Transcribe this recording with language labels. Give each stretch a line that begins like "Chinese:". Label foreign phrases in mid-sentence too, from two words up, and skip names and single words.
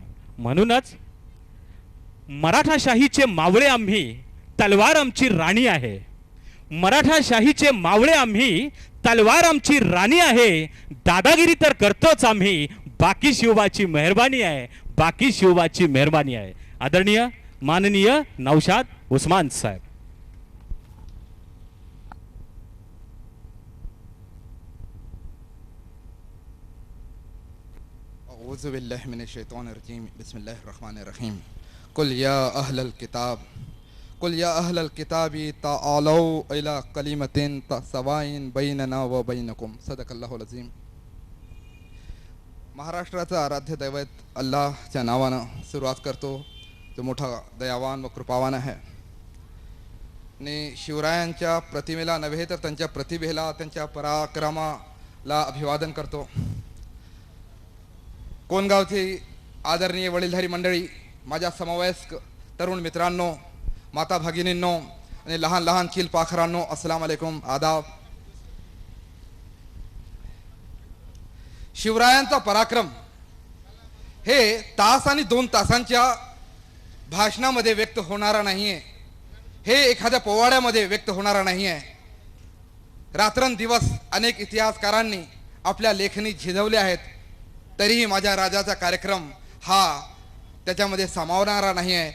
Marathi: म्हणूनच मराठाशाहीचे मावळे आम्ही, तलवार आमची राणी आहे. मराठाशाहीचे मावळे आम्ही, तलवार आमची राणी आहे. दादागिरी तर करतोच आम्ही, बाकी शिवबाची मेहरबानी आहे, बाकी शिवबाची मेहरबानी आहे. आदरणीय माननीय नौशाद उस्मान साहेब.
Arabic: أعوذ بالله من الشيطان الرجيم بسم الله الرحمن الرحيم. قل يا أهل الكتاب قل يا أهل الكتاب تعالوا إلى كلمة سواء بيننا وبينكم. صدق الله العظيم.
Marathi: महाराष्ट्राचा आराध्य दैवत अल्लाहच्या नावानं सुरुवात करतो, जो मोठा दयावान व कृपावान आहे. आणि शिवरायांच्या प्रतिमेला नव्हे तर त्यांच्या प्रतिभेला, त्यांच्या पराक्रमाला अभिवादन करतो. कोणगावची आदरणीय वडीलधारी मंडळी, माझ्या समवयस्क तरुण मित्रांनो, माता भगिनींनो आणि लहान लहान चिलपाखरांनो,
Arabic: السلام عليكم,
Marathi: आदाब. शिवरायांचा पराक्रम हे तास आणि 2 तासांच्या भाषणामध्ये व्यक्त होणारा नाही आहे. हे एखाद्या पोवाड्यामध्ये व्यक्त होणारा नाही आहे. रात्रंदिवस अनेक इतिहासकारांनी आपल्या लेखणी झिजवले आहेत, तरीही माझ्या राजाचा कार्यक्रम हा त्याच्यामध्ये सामावणारा नाही आहे.